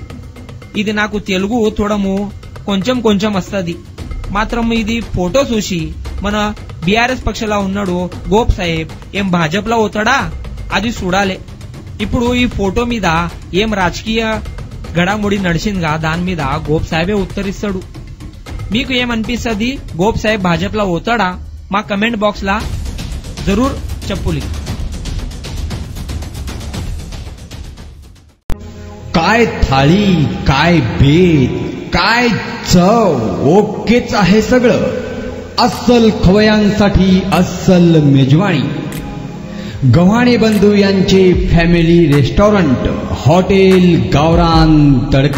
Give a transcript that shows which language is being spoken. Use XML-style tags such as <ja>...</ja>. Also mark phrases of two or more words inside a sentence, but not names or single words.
<te>ఇది నాకు తెలుగు తోడము కొంచెం వస్తుంది, మాత్రం ఇది ఫోటో చూసి మన బీఆర్ఎస్ పక్షంలో ఉన్నాడు గోప్ సాహెబ్ ఏం భాజపాలో అవుతాడా అది చూడాలి. ఇప్పుడు ఈ ఫోటో మీద ఏం రాజకీయ గడాముడి నడిచిందిగా దాని మీద గోప్ సాహెబే ఉత్తరిస్తాడు. మీకు ఏమనిపిస్తుంది? గోప్ సాహెబ్ భాజపాలో అవుతాడా? మా కమెంట్ బాక్స్ లా జరూర్ చెప్పులి.</te> <mr>काय थाळी, काय बेत, काय चव, ओकेच आहे सगळं. अस्सल खवयांसाठी अस्सल मेजवानी. गव्हाणे बंधू यांचे फॅमिली रेस्टॉरंट हॉटेल गावरान तडका.</mr>